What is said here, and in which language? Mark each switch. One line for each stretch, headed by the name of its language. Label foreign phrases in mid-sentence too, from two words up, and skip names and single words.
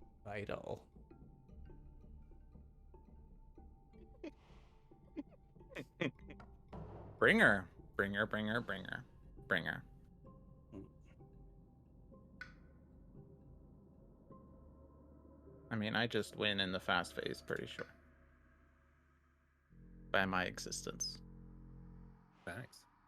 English: Vital. Bringer. Bringer, bringer, bringer. Bringer. I mean, I just win in the fast phase, pretty sure. By my existence. Thanks.